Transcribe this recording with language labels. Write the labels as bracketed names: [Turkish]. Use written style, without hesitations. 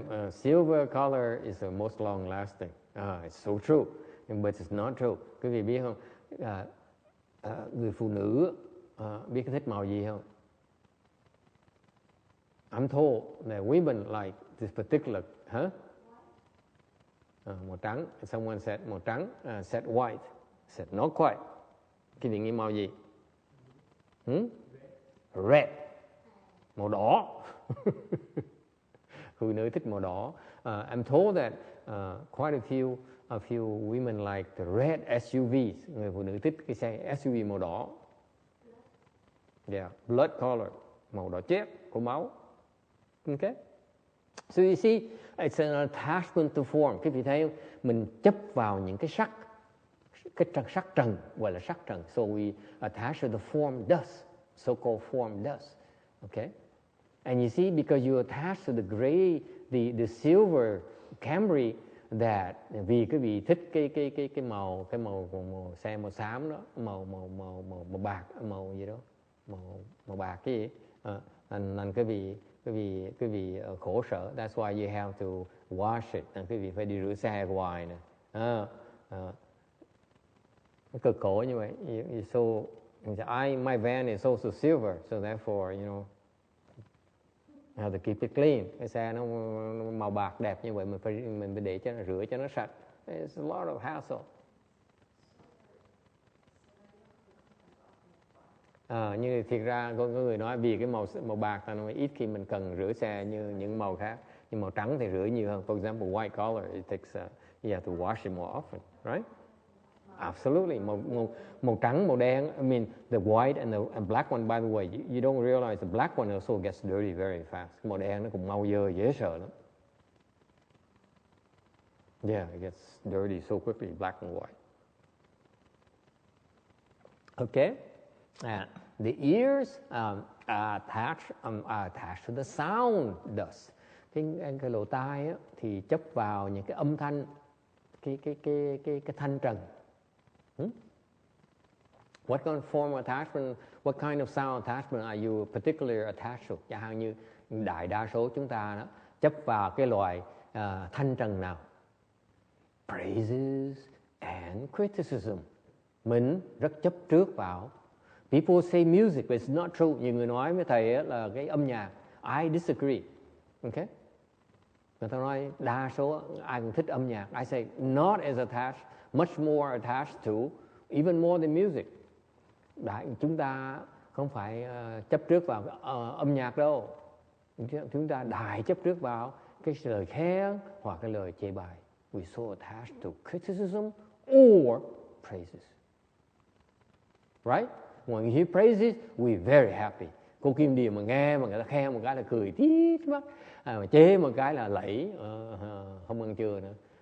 [English] Silver color is the most long lasting. It's so true, but it's not true. [Vietnamese] Quý vị biết không? Người phụ nữ biết thích màu gì không? [English] I'm told that women like this particular, [Vietnamese] màu trắng. [English] Someone said [Vietnamese] màu trắng, [English] said white, said not quite. [Vietnamese] Quý vị nghĩ màu gì? Red, màu đỏ. Phụ nữ thích màu đỏ. [English] I'm told that quite a few few women like the red SUVs. [Vietnamese] Người phụ nữ thích cái xe SUV màu đỏ. [English] Yeah, blood color, [Vietnamese] màu đỏ chét của máu. [English] Okay. So you see, it's an attachment to form. [Vietnamese] Các vị thấy không? Mình chấp vào những cái sắc, sắc trần, gọi là sắc trần. [English] So we attach to the form dust, so-called form dust. Okay. And you see, because you attach to the gray, the silver Camry, that [Vietnamese] vì cái vị thích cái màu xe màu xám đó, màu bạc, màu gì đó, màu bạc cái gì, nên cái vị khổ sở. [English] That's why you have to wash it. [Vietnamese] Nên cái vị phải đi rửa xe hoài nè. Cực khổ như vậy. [English] So my van is also silver, so therefore, you know, I have to keep it clean. [Vietnamese] Cái xe nó màu bạc đẹp như vậy, mình phải để cho nó rửa cho nó sạch. [English] It's a lot of hassle. [Vietnamese] Như thiệt ra có người nói vì cái màu bạc là nó ít khi mình cần rửa xe như những màu khác, nhưng màu trắng thì rửa nhiều hơn. [English] For example, white collar, it takes you have to wash it more often, right? Absolutely. [Vietnamese] Màu trắng, màu đen. [English] I mean, the white and the black one, by the way, you don't realize the black one also gets dirty very fast. [Vietnamese] Màu đen nó cũng mau dơ, dễ sợ lắm. [English] Yeah, it gets dirty so quickly, black and white. Okay. The ears are attached to the sound dust. [Vietnamese] Cái lỗ tai á, thì chấp vào những cái âm thanh, cái thanh trần. [English] What kind of form attachment, what kind of sound attachment are you particularly attached to? [Vietnamese] Chẳng hạn như đại đa số chúng ta đó, chấp vào cái loại thanh trần nào? [English] Praises and criticism. [Vietnamese] Mình rất chấp trước vào. [English] People say music, but it's not true. [Vietnamese] Nhiều người nói với thầy là cái âm nhạc. [English] I disagree. Okay? [Vietnamese] Người ta nói đa số ai cũng thích âm nhạc. [English] I say not as attached, much more attached to, even more than music. [Vietnamese] Chúng ta không phải chấp trước vào âm nhạc đâu. Chúng ta đại chấp trước vào cái lời khen hoặc cái lời chê bai. [English] We so attached to criticism or praises. Right? When you hear praises, we're very happy. [Vietnamese] Cô Kim Điềm mà nghe mà người ta khen một cái là cười tít mắt, mà chế một cái là lẫy, không ăn trưa nữa.